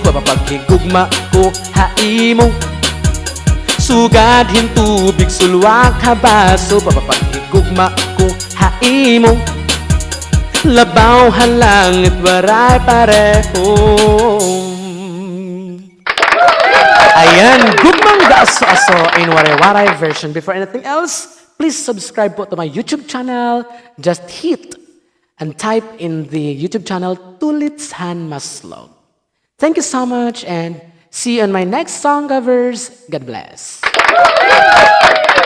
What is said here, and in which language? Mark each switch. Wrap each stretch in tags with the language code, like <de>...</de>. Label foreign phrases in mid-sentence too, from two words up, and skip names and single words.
<war>Papapaghigugma ko haimo. Sugad hintubig sulwak habaso. Papapaghigugma ko haimo. Labawhan langit waray pareho. Ayan, Gugmang Gaaso-aso in waray-waray version.</war> <en>Before anything else, please subscribe po to my YouTube channel. Just hit and type in the YouTube channel Tulits Han Maslog. Thank you so much and see you on my next song covers. God bless.</en>